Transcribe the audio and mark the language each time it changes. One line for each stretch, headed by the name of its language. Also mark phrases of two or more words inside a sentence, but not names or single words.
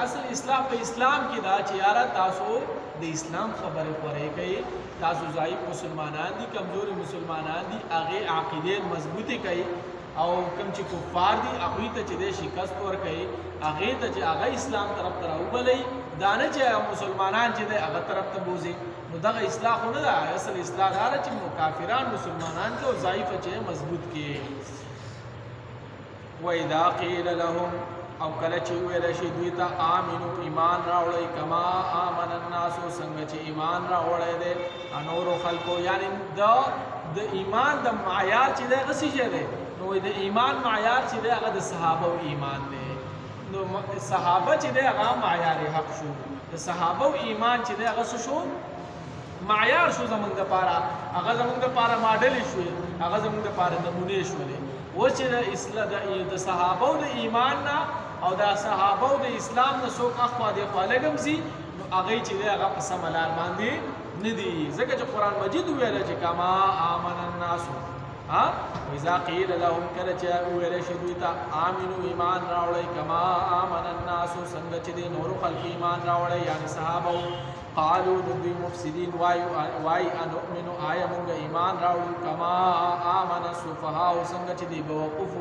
Pashto: اصل اصلاح په اسلام کې ده چې یاره تاسو د اسلام خبرې خورې کوئ، تاسو ضعیف مسلمانان دي، کمزوري مسلمانان دي، هغې عقیدې مضبوطې کوئ، او کوم چې کفار دي هغوی ته چې دی شکست ورکوي، هغې ته چې هغه اسلام طرف ته راوبلئ، دا نه چې مسلمانان چې دی هغه طرف ته بوځي. نو دغه اصلاح خو نه ده اصل اصلاح دا ده چې کافران مسلمانان کې او ضعیفه چې مضبوط کې
Arabic: وإذا قيل لهم
Pashto: او کله چې ویل شي دوی ته آمنو ایمان راوړئ
Arabic: کما آمن الناس
Pashto: څنګه چې ایمان راوړی دی نورو خلکو یعنی د ایمان د معیار چې دی هغه څه شی دی نو د ایمان معیار چې دی هغه د صحابه ایمان دی نو صحابه چې دی هغه معیار حق شو د صحابه ایمان چې دی هغه څه شو معیار شو زمونږ دپاره هغه زمونږ دپاره ماډل شوې هغه زمونږ دپاره نمونې شولې و چې د صحابه د ایمان نه او د صحابه د اسلام نه څوک اخوا دېخوا لږ ځي نو هغوی چې دی هغه په سمه لار باندې نه دي ځکه چې قرآن مجید وویله چې
Arabic: کما آمن الناسو وإذا قيل لهم
Pashto: کله چې وویلی شي دوی ته آمنو ایمان راوړئ
Arabic: کما آمن الناسو
Pashto: څنګه چې دی نورو خلکو ایمان راوړئ یعنې صحابه قالو د دوی مفسدین وایي انؤمنو آیا مونږ ایمان راوړو
Arabic: کما آمن السفهاء
Pashto: څنګه چې دی بوقوفو